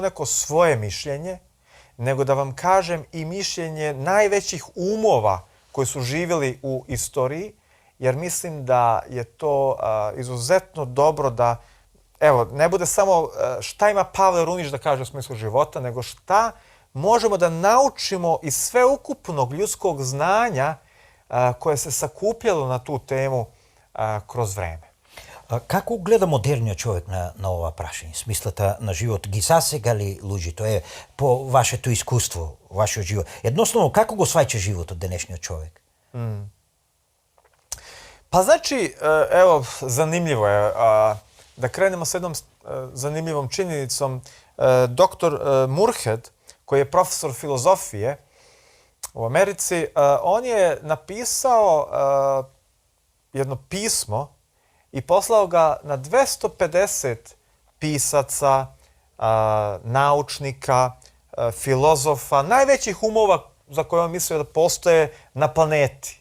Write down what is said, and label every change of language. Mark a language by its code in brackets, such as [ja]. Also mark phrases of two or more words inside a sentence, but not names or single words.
[sr] neko svoje mišljenje, nego da vam kažem i mišljenje najvećih umova koji su živjeli u istoriji, jer mislim da je to izuzetno dobro da, evo, ne bude samo šta ima Pavle Runić da kaže o smislu života, nego šta možemo da naučimo iz sveukupnog ljudskog znanja koje se sakupljalo na tu temu kroz vreme. [mk] Како гледа модерниот човек на ова прашање? Смислата на живот ги засега ли луѓе? Тоа е по вашето искуство, вашиот живот. Едноставно, како го сваќа животот денешниот човек? [sr] Pa znači, evo, zanimljivo je. Da krenemo s jednom zanimljivom činjenicom. Doktor Moorhead, koji je profesor filozofije u Americi, on je napisao jedno pismo i poslao ga na 250 pisaca, naučnika, filozofa, najvećih umova za koje on mislio da postoje na planeti.